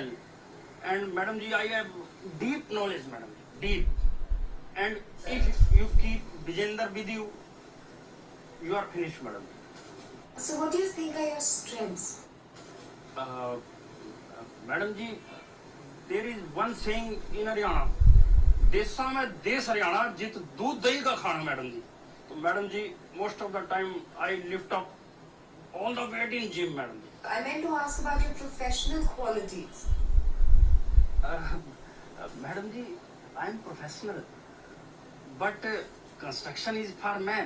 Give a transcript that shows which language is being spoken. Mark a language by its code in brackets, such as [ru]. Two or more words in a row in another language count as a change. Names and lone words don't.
[en] And Madam Ji, I have deep knowledge, Madam, deep. And if you keep Vijender with you, you are finished, Madam. So what do you think are your strengths? Madam Ji, there is one saying in Haryana, [bgc] देशा में देश हरियाणा जित दूध दही का खाना, [en] Madam Ji. So Madam Ji, most of the time I lift up all the weight in gym, Madam Ji. I meant to ask about your professional qualities. Madam Ji, I am professional, but construction is for man.